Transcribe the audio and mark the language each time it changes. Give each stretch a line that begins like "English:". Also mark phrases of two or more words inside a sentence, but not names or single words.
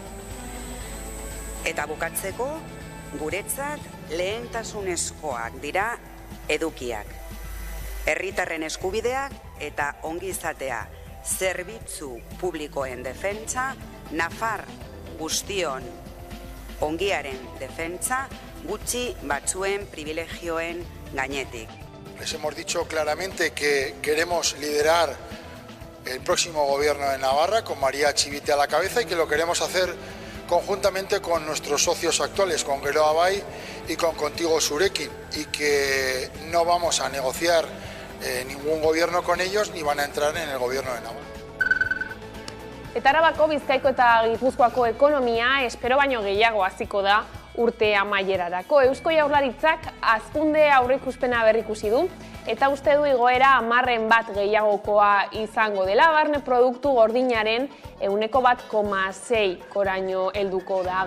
Basque: Eta bukatzeko, guretzat lehentasunezkoak dira edukiak. Herritarren eskubideak eta ongizatea, zerbitzu publikoen defentsa, Nafar guztion ongiaren defentsa, gutxi batzuen privilegioen gainetik.
Spanish: Les hemos dicho claramente que queremos liderar el próximo gobierno de Navarra con María Chivite a la cabeza y que lo queremos hacer conjuntamente con nuestros socios actuales, con Geroa Bai y con Contigo Zurekin, y que no vamos a negociar ningún gobierno con ellos ni van a entrar en el gobierno de Navarra.
Basque: Eta Arabako, Bizkaiko eta Gipuzkoako ekonomia espero baino gehiago hasiko da urte amaierarako. Eusko Jaurlaritzak hazkunde aurreikuspena berrikusi du eta uste du igoera 10% gehiagokoa izango dela, barne produktu gordinaren 1,6 koraino helduko da.